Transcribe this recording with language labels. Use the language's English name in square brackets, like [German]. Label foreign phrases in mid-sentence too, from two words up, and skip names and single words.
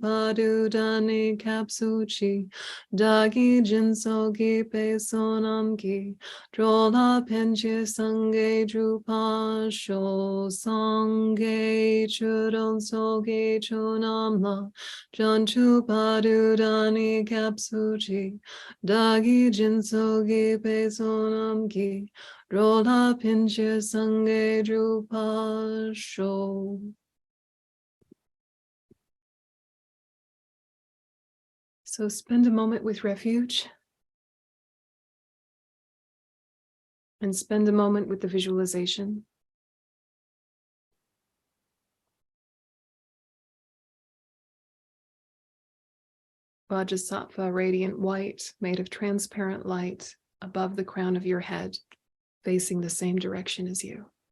[Tibetan] བར་དུ་བདག་ནི་སྐྱབས་སུ་མཆི། བདག་གིས་སྦྱིན་སོགས་བགྱིས་པའི་བསོད་ནམས་ཀྱིས། འགྲོ་ལ་ཕན་ཕྱིར་སངས་རྒྱས་འགྲུབ་པར་ཤོག། སངས་རྒྱས་ཆོས་དང་ཚོགས་ཀྱི་མཆོག་རྣམས་ལ། བྱང་ཆུབ་བར་དུ་བདག་ནི་སྐྱབས་སུ་མཆི། བདག་གིས་སྦྱིན་སོགས་བགྱིས་པའི་བསོད་ནམས་ཀྱིས། འགྲོ་ལ་ཕན་ཕྱིར་སངས་རྒྱས་འགྲུབ་པར་ཤོག. [English] So spend a moment with refuge. And spend a moment with the visualization. Vajrasattva, radiant white, made of transparent light, above the crown of your head, facing the same direction as you.